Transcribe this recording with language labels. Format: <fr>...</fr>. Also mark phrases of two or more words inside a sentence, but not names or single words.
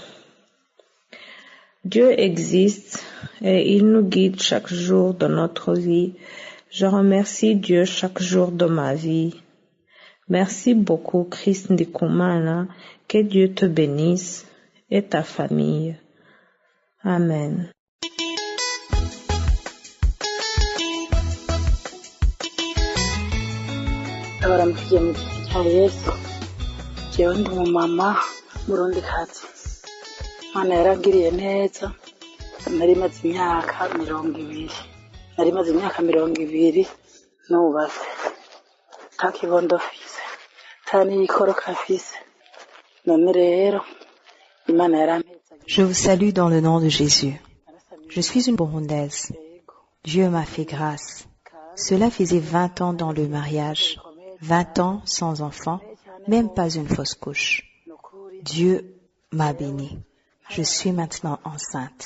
<fr>Dieu existe et il nous guide chaque jour de notre vie. Je remercie Dieu chaque jour de ma vie. Merci beaucoup, Chris Ndikumana. Que Dieu te bénisse et ta famille. Amen.</fr> <rn>Abaramukije mu gihe cya Yesu. Jewe ndi umumama murundikazi. Imana yarangiriye neza. Nari maze imyaka 20. Nari maze imyaka 20 nubatse. Nta kibondo mfise. Nta n'ikoroka mfise. none rero Imana yarampetse</rn> <fr>Je vous salue dans le nom de Jésus. Je suis une Burundaise. Dieu m'a fait grâce. Cela faisait 20 ans dans le mariage, 20 ans sans enfant, même pas une fausse couche. Dieu m'a bénie. Je suis maintenant enceinte.</fr>